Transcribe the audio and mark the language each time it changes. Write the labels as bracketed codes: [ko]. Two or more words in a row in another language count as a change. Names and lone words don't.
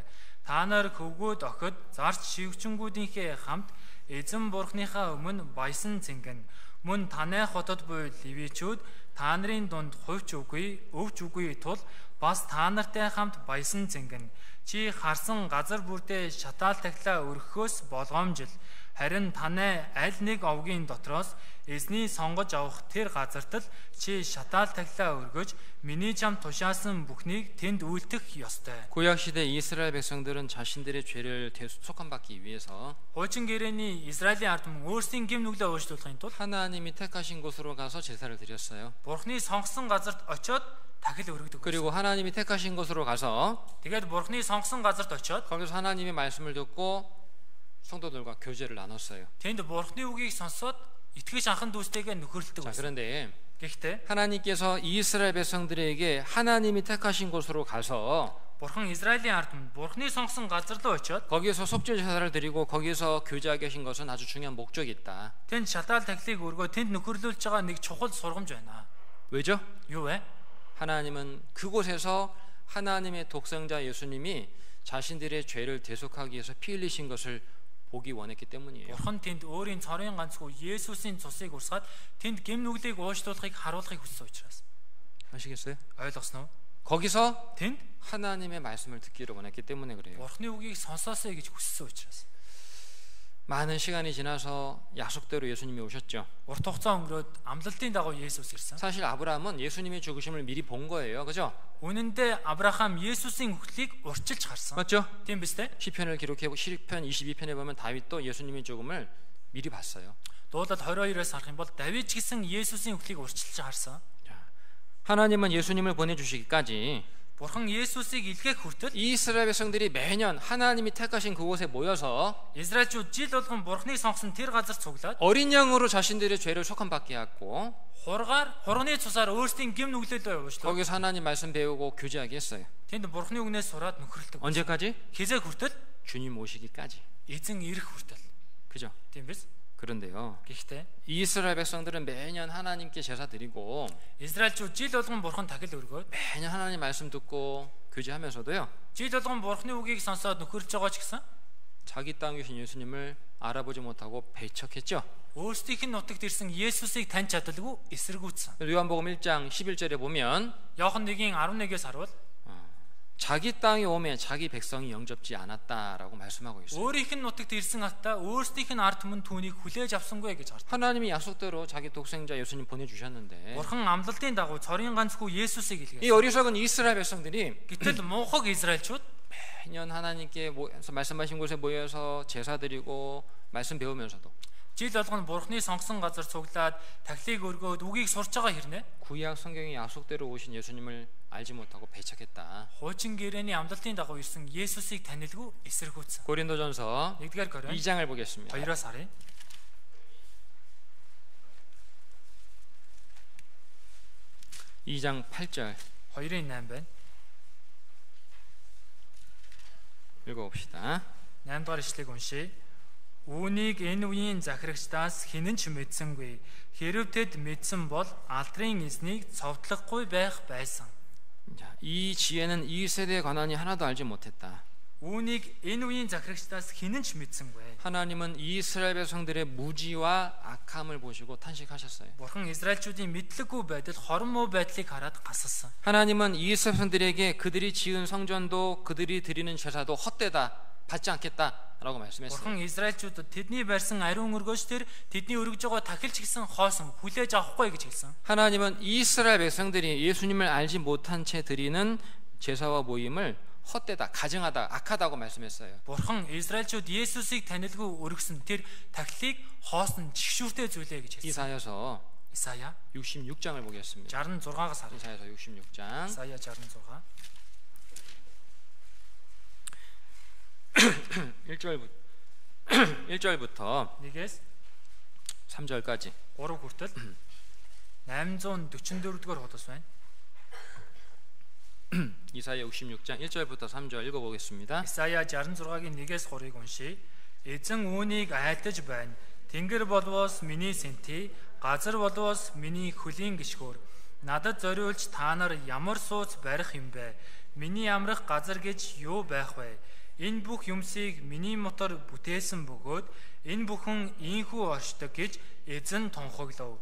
[mn] Та нар хөвгүүд охид зарч шивчэнгүүдийнхээ хамт эзэн бурхныхаа өмнө баясан цэнгэн мөн танай хотод буй ливичүүд та нарын дунд хувьч үгүй өвч үгүй тул бас та нартай хамт баясан цэнгэн чи харсан газар бүртээ шатаал тахилаа өргөхөөс болгоомжил харин танай аль нэг овгийн дотроос эзний сонгож авах тэр газарт л чи шатаал тахилаа өргөж миний чам тушаасан бүхнийг тэнд үйлдэх ёстой. [ko] 구약 시대 이스라엘 백성들은 자신들의 죄를 속함받기 위해서 [mn] Хуучин гэрээний Израилийн ард түмэн өөрсдийн гэм нүглээ уучлуулахын тулд [ko] 하나님이 택하신 곳으로 가서 제사를 드렸어요. [mn] Бурхны сонгосон газарт очиод тахил өргөдөг. [ko] 그리고 하나님이 택하신 곳으로 가서 [mn] Тэгээд Бурхны сонгосон газарт очиод [ko] 거기서 하나님의 말씀을 듣고 성도들과 교제를 나눴어요. [mn] тэнд Бурхны үгийг сонсоод итгэж анхан дүүстэйгээ нөхөрлөдөг [ko] 자, [mn] байсан. [ko] 그런데 [mn] Гэхдээ [ko] 하나님께서 이스라엘 백성들에게 하나님이 택하신 곳으로 가서 [mn] Бурхан Израилийн ард түмэнд Бурхны сонгосон газар руу очиод [ko] 거기에서 속죄 제사를 드리고 거기서 교제하게 하신 것은 아주 중요한 목적이 있다. [mn] тэнд шатаал тахилыг өргөө тэнд нөхөрлүүлж байгаа нэг чухал сургамж байна. [ko] 왜죠? [mn] Юу вэ? [ko] 하나님은 그곳에서 하나님의 독생자 예수님이 자신들의 죄를 대속하기 위해서 피 흘리신 것을 보기 원했기 때문이에요. [mn] Бурхан тэнд өөрийн цорын ганцгүй Есүсийн цусыг урсгаад тэнд гэм нүглийг уучлуулахыг харуулахыг хүссэн учраас. [ko] 아시겠어요? [mn] Ойлгосноо? [ko] 거기서 [mn] Тэнд [ko] 하나님의 말씀을 듣기를 원했기 때문에 그래요. [mn] Бурхны үгийг сонсоосэй гэж хүссэн учраас. [ko] 많은 시간이 지나서 약속대로 예수님이 오셨죠. [mn] Урт хугацаа өнгөрөөд амлалтын дагуу Есүс ирсэн. [ko] 사실 아브라함은 예수님의 죽으심을 미리 본 거예요. 그죠? [mn] Үнэн дээр Авраам Есүсийн үхлийг урьдчилж харсан. [ko] 맞죠? [mn] Тийм биз дээ? [ko] 시편을 기록해 시편 22편에 보면 다윗도 예수님의 죽음을 미리 봤어요. [mn] Дуулал 22-аас харах юм бол Давид ч гэсэн Есүсийн үхлийг урьдчилж харсан. [ko] 하나님은 예수님을 보내주시기까지 [mn] Бурхан Есүсийг илгээх хүртэл [ko] 이스라엘 백성들이 매년 하나님이 택하신 그곳에 모여서 [mn] Израильчууд жил болгон Бурханы сонгосон тэр газар цуглаад [ko] 어린 양으로 자신들의 죄를 속함받게 했고 [mn] хурганы цусаар өөрсдийн гэм нүглээлөө уучлаа. [ko] 거기서 하나님 말씀 배우고 교제하게 했어요. [mn] Тэнд Бурханы үгнээс сураад нөхөрлөдөг. [ko] 언제까지? [mn] Хизээ хүртэл [ko] 주님 오시기까지. [mn] эзэн ирэх хүртэл. [ko] 그죠? [mn] Тийм биз? [ko] 그런데요. [mn] Гэхдээ [ko] 이스라엘 백성들은 매년 하나님께 제사 드리고 [mn] Израильчууд жил болгон Бурхан тахил өргөөд [ko] 매년 하나님 말씀 듣고 교제하면서도요. [mn] жил болгон Бурханы үгийг сонсоод нөхөрлж байгаа ч гэсэн [ko] 자기 땅에 계신 예수님을 알아보지 못하고 배척했죠. [mn] өөрсдийнх нь нутагт ирсэн Есүсийг таньж чадалгүй эсэргүүцсэн. [ko] 요한복음 1장 11절에 보면 [mn] Иохан 1-ийн 11-ээс харуул [ko] 자기 땅에 오면 자기 백성이 영접지 않았다라고 말씀하고 있어요. [mn] өөрийнх нь нутагт ирсэн атаа өөрсдийнх нь ард түмэн түүнийг хүлээж авсангүй гэж гардаг. [ko] 하나님이 약속대로 자기 독생자 예수님 보내주셨는데 [mn] Бурхан амлалтын дагуу цорын ганцгүй Есүсийг [ko] 이 [mn] илгээсэн. [ko] 어리석은 이스라엘 백성들이 [mn] Гэтэл мунхаг Израильчууд [ko] 매년 하나님께 말씀하신 곳에 모여서 제사 드리고 말씀 배우면서도 [mn] жил болгон Бурханы сонгосон газар цуглаад тахилыг өргөөд үгийг сурж байгаа хэрнээ [ko] 구약 성경의 약속대로 오신 예수님을 알지 못하고 배척했다. [mn] хуучин гэрээний амлалтын дагуу ирсэн Есүсийг танилгүй эсэргүүцсэн. [ko] 고린도전서 [mn] 1-р Коринт [ko] 2장을 보겠습니다. [mn] 2-аас харъя. [ko] 2장 8절 [mn] 2-ын 8 байна. [ko] 읽어봅시다. [mn] 8 дугаар ишлэгийг уншийе. Үүнийг энэ үеийн захирагчдаас хэн ч мэдсэнгүй. Хэрв тэд мэдсэн бол алдрын эзнийг цовдлохгүй байх байсан. [ko] 자, 이 지혜는 이 세대의 관원이 하나도 알지 못했다. [mn] Үүнийг энэ үеийн захирагчдаас хэн ч мэдсэнгүй. [ko] 하나님은 이스라엘 백성들의 무지와 악함을 보시고 탄식하셨어요. [mn] Бурхан Израильчүүдийн мэдлэггүй байдал, хорон муу байдлыг хараад гассан. [ko] 하나님은 이스라엘 백성들에게 그들이 지은 성전도 그들이 드리는 제사도 헛되다, 받지 않겠다라고 말씀했어요. [mn] Бурхан Израильчуудад тэдний барьсан ариун өргөөч төр тэдний өргөж байгаа тахилч гэсэн хоосон хүлээж авахгүй гэж хэлсэн. [ko] 하나님은 이스라엘 백성들이 예수님을 알지 못한 채 드리는 제사와 모임을 헛되다, 가증하다, 악하다고 말씀했어요. [mn] Бурхан Израильчууд Есүсийг танилгүй өргөсөн тэр тахилыг хоосон чигшүүртэй зүйлээ гэж хэлсэн. [ko] 이사야서 [mn] Исая [ko] 66장을 보겠습니다. [mn] 66-аас харъя. [ko] 이사야서 66장 [mn] Исая 66. [ko] 1절부터 [mn] 1-ээс [ko] 3절까지 [mn] 3 хүртэл 844 дугаар хуудас байна. [ko] 이사야 66장 1절부터 3절 읽어보겠습니다. [mn] Исая 66-гийн 1-ээс 3-ыг уншийе. Эзэн үүнийг айлтаж байна. Тэнгэр болвоос миний сэнти, газар болвоос миний хөлийн гიშгөр. Надад зориулж та нар ямар сууц барих юм бэ? Миний амрах газар гэж юу байх вэ? Энэ бүх юмсыг миний мотор бүтээсэн бөгөөд энэ бүхэн ийхүү оршдог гэж эзэн тунхаглав.